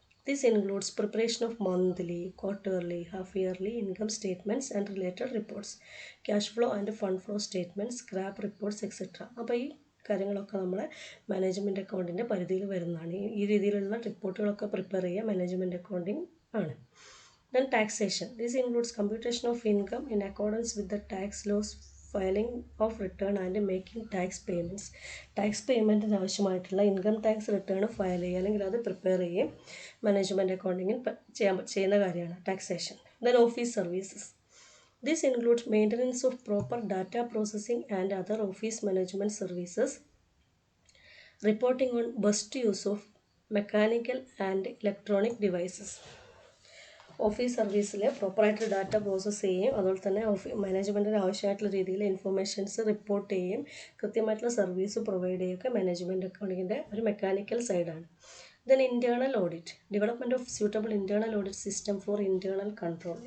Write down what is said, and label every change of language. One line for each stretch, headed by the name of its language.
English: This includes preparation of monthly, quarterly, half yearly income statements and related reports, cash flow and fund flow statements, scrap reports etcetera.
Malayalam: അപ്പോൾ ഈ കാര്യങ്ങളൊക്കെ നമ്മളെ management അക്കൗണ്ടിൻ്റെ പരിധിയിൽ വരുന്നതാണ്. ഈ രീതിയിലുള്ള റിപ്പോർട്ടുകളൊക്കെ പ്രിപ്പയർ ചെയ്യുക മാനേജ്മെൻറ്റ് അക്കൗണ്ടിംഗ് ആണ്.
English: Then taxation. This includes computation of income in accordance with the tax laws, filing of return and making tax payments.
Malayalam: Tax പേയ്മെൻറ്റിന് ആവശ്യമായിട്ടുള്ള ഇൻകം ടാക്സ് റിട്ടേൺ ഫയൽ ചെയ്യുക അല്ലെങ്കിൽ അത് പ്രിപ്പയർ ചെയ്യുകയും മാനേജ്മെൻറ്റ് അക്കൗണ്ടിങ്ങിൽ ചെയ്യുന്ന കാര്യമാണ് taxation.
English: Then office services. This includes maintenance of proper data processing and other office management services, reporting on best use of mechanical and electronic devices.
Malayalam: Office സർവീസിൽ പ്രോപ്പറായിട്ട് data process ചെയ്യുകയും അതുപോലെ തന്നെ മാനേജ്മെൻറ്റിന് ആവശ്യമായിട്ടുള്ള രീതിയിൽ ഇൻഫർമേഷൻസ് റിപ്പോർട്ട് ചെയ്യുകയും കൃത്യമായിട്ടുള്ള സർവീസ് പ്രൊവൈഡ് ചെയ്യുകയൊക്കെ മാനേജ്മെൻറ്റ് അക്കൗണ്ടിങ്ങിൻ്റെ ഒരു മെക്കാനിക്കൽ സൈഡാണ്.
English: Then internal audit. Development of suitable internal audit system for internal control.